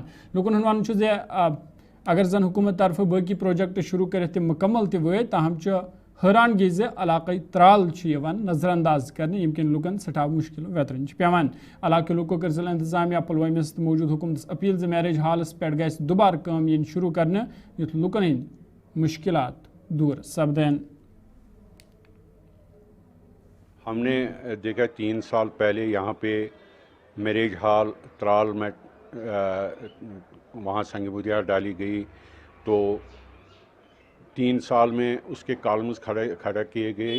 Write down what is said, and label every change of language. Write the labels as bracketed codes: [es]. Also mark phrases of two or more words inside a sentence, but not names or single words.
[ks] لوٗکن ہُنٛد ونُن چھُ زِ اگر زن حکوٗمت طرفہٕ باقٕے پروجیکٹ شروٗع کٔرِتھ تِم مُکمل تہِ وٲتۍ تاہم چھُ حٲرانگی زِ علاقٕے ترال چھُ یِوان نظر انداز کرنہٕ ییٚمہِ کِنۍ لُکن سٮ۪ٹھاہ مُشکِل ویترٕنۍ چھِ پیوان. علاقہٕ لوٗکو کٔر ضلعہٕ انتظامیہ پُلوٲمِس تہٕ موٗجوٗد حکوٗمتس اپیٖل زِ میریج ہالس پٮ۪ٹھ گژھِ دُبارٕ کٲم یِنۍ شروٗع کرنہٕ یُتھ لُکن ہٕنٛدۍ مُشکِلات دوٗر سپدن. [ur] ہم نے دیکھا 3 سال پہلے یہاں پہ میریج ہال ترال میں وہاں سنگ بنیاد ڈالی گئی تو 3 سال میں اس کے کالمز کھڑا کیے گئے.